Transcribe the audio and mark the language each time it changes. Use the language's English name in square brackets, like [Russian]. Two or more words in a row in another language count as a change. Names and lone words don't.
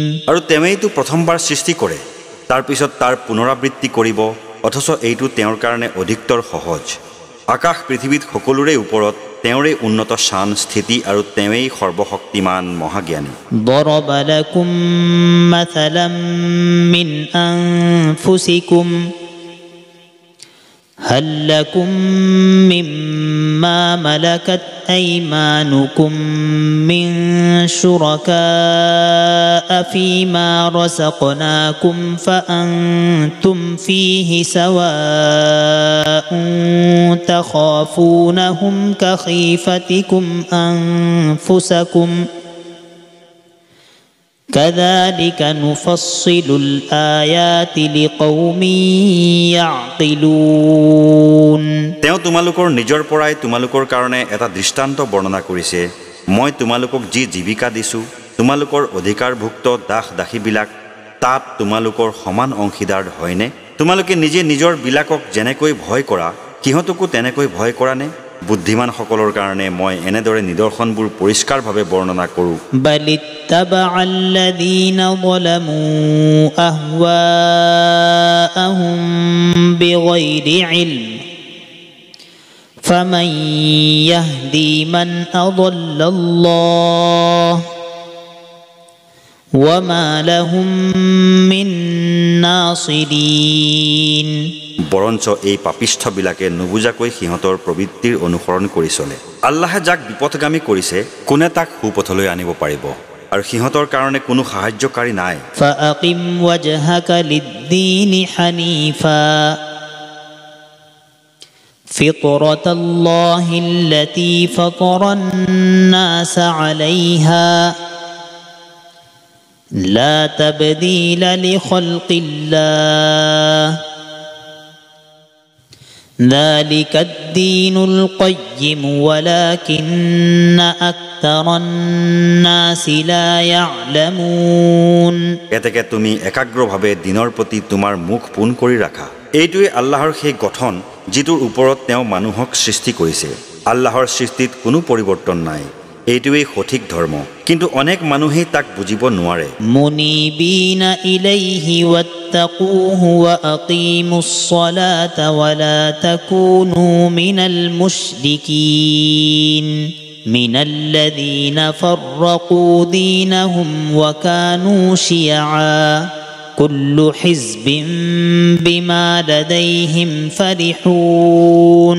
[Assamese] আৰু তেৱেইতো প্ৰথমবাৰ সৃষ্টি কৰে তাৰ পিছত তাৰ পুনৰাবৃত্তি কৰিব অথচ এইটো তেওঁৰ কাৰণে অধিকতৰ সহজ আকাশ পৃথিৱীত সকলোৰে ওপৰত তেওঁৰে উন্নত শান স্থিতি আৰু তেৱেই সৰ্বশক্তিমান মহাজ্ঞানী [Arabic] ضرب لكم مثلا من أنفسكم هل لكم مما ملكت أيمانكم من شركاء فيما رزقناكم فأنتم فيه سواء تخافونهم كخيفتكم أنفسكم كذلك نفصل الآيات لقوم يعقلون [Assamese] তেওঁ তোমালোকৰ নিজৰ পৰাই তোমালোকৰ কাৰণে এটা দৃষ্টান্ত বৰ্ণনা কৰিছে মই তোমালোকক যি জীৱিকা দিছো তোমালোকৰ অধিকাৰভুক্ত দাস দাসীবিলাক তাত তোমালোকৰ সমান অংশীদাৰ হয়নে তোমালোকে নিজে নিজৰ বিলাকক যেনেকৈ ভয় কৰা কিহতকো তেনেকৈ ভয় কৰা নে বুদ্ধিমান সকলৰ কাৰণে মই এনেদৰে নিদৰ্শনবোৰ পৰিষ্কাৰভাৱে বৰ্ণনা কৰো [Arabic] بَلِتَّبَعَ الَّذِينَ ظَلَمُوا أَهْوَاءَهُم بِغَيْرِ عِلْمٍ فَمَن يَهْدِي مَنْ أَضَلَّ اللَّهُ وَمَا لَهُم مِّن نَاصِرِينَ [Assamese] বৰঞ্চ এই পাপিষ্ঠবিলাকে নুবুজাকৈ সিহঁতৰ প্ৰবৃত্তিৰ অনুসৰণ কৰি চলে আল্লাহে যাক বিপথগামী কৰিছে কোনে তাক সুপথলৈ আনিব পাৰিব আৰু সিহঁতৰ কাৰণে কোনো সাহায্যকাৰী নাই [Arabic] فَأَقِمْ وَجْهَكَ لِلدِّينِ حَنِيفًا فِطْرَةَ اللَّهِ الَّتِي فَطَرَ النَّاسَ عَلَيْهَا لَا تَبْدِيلَ لِخَلْقِ اللَّهِ ذلك الدين القيم ولكن أكثر الناس لا يعلمون [Assamese] এতেকে তুমি একাগ্ৰভাৱে দিনৰ প্ৰতি তোমাৰ মুখ পোন কৰি ৰাখা এইটোৱে আল্লাহৰ সেই গঠন যিটোৰ ওপৰত তেওঁ মানুহক সৃষ্টি কৰিছে আল্লাহৰ সৃষ্টিত কোনো পৰিৱৰ্তন নাই এইটোৱে সঠিক ধৰ্ম কিন্তু অনেক মানুহে তাক বুজিব নোৱাৰে [Arabic] منيبين إليه واتقوه وأقيموا الصلاة ولا تكونوا من المشركين من الذين فرقوا دينهم وكانوا شيعا كل حزب بما لديهم فرحون